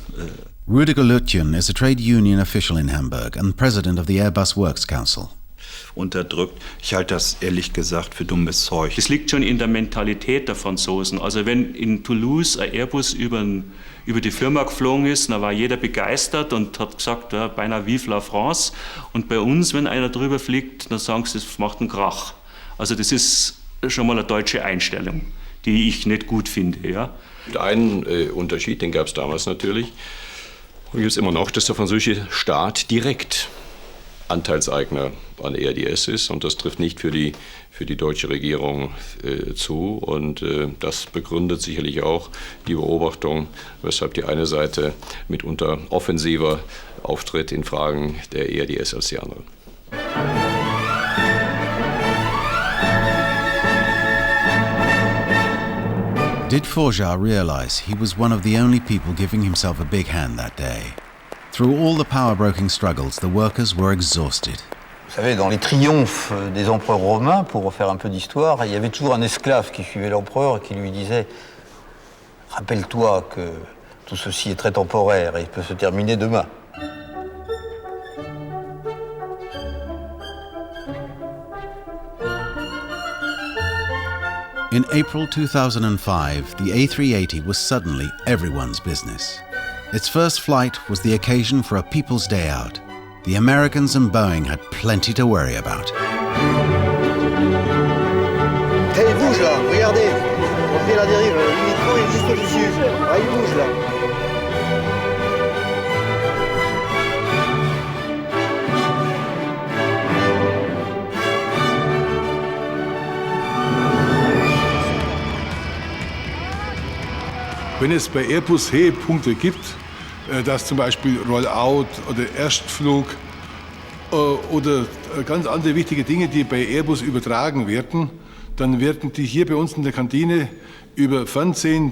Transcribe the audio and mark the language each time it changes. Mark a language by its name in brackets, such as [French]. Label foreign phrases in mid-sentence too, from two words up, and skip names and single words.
[English] Rüdiger Lütjen is a trade union official in Hamburg and president of the Airbus Works Council. [German] Unterdrückt. Ich halte das ehrlich gesagt für dummes Zeug. Das liegt schon in der Mentalität der Franzosen. Also wenn in Toulouse ein Airbus über die Firma geflogen ist, dann war jeder begeistert und hat gesagt, ja, beinahe [French] vive la France. [German] Und bei uns, wenn einer drüber fliegt, dann sagen sie, das macht einen Krach. Also das ist schon mal eine deutsche Einstellung, die ich nicht gut finde. Ja. Einen Unterschied, den gab es damals natürlich, und gibt es immer noch, dass der französische Staat direkt Anteilseigner an EADS ist, und das trifft nicht für die deutsche Regierung zu, und das begründet sicherlich auch die Beobachtung, weshalb die eine Seite mitunter offensiver auftritt in Fragen der EADS als die andere. [English] Did Forjar realize he was one of the only people giving himself a big hand that day? Through all the power-broking struggles, the workers were exhausted. [French] Vous savez, dans les triomphes des empereurs romains, pour refaire un peu d'histoire, il y avait toujours un esclave qui suivait l'empereur et qui lui disait « Rappelle-toi que tout ceci est très temporaire et il peut se terminer demain. » [English] In April 2005, the A380 was suddenly everyone's business. Its first flight was the occasion for a People's Day Out. The Americans and Boeing had plenty to worry about. [French] Hey, il bouge là, regardez. On fait la dérive, le micro est juste au-dessus. Ah, il bouge là. [German] Wenn es bei Airbus Höhepunkte gibt, dass zum Beispiel Rollout oder Erstflug oder ganz andere wichtige Dinge, die bei Airbus übertragen werden, dann werden die hier bei uns in der Kantine über Fernsehen.